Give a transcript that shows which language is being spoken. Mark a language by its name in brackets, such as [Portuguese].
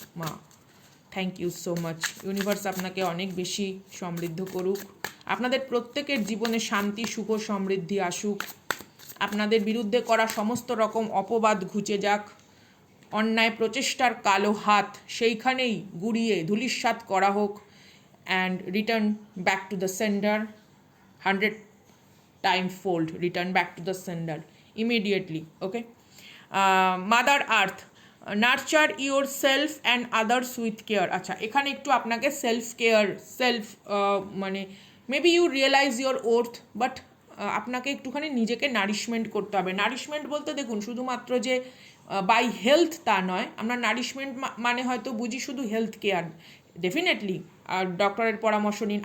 [Bangla] মা, [English] Thank you so much. [Bangla] Universe আপনাকে অনেক বেশি সমৃদ্ধ করুক, আপনাদের প্রত্যেকের জীবনে শান্তি, সুখ, সমৃদ্ধি আসুক, আপনাদের বিরুদ্ধে করা সমস্ত রকম অপবাদ ঘুচে যাক, অন্যায় প্রচেষ্টার কালো হাত সেইখানেই গুড়িয়ে ধূলিসাৎ করা হোক, [English] and return back to the sender 100 time fold, return back to the sender immediately. Okay. Mother Earth, [Bangla] nurture your self and others with care. আচ্ছা, এখানে একটু আপনাকে সেলফ কেয়ার, মানে [English] maybe you realise your worth, [Bangla] but আপনাকে একটুখানি নিজেকে nourishment করতে হবে। নারিশমেন্ট বলতে দেখুন শুধুমাত্র যে বাই হেলথ তা নয়, আমরা নারিশমেন্ট মানে হয়তো বুঝি শুধু হেলথ কেয়ার, ডেফিনেটলি আর ডক্টরের পরামর্শ নিন।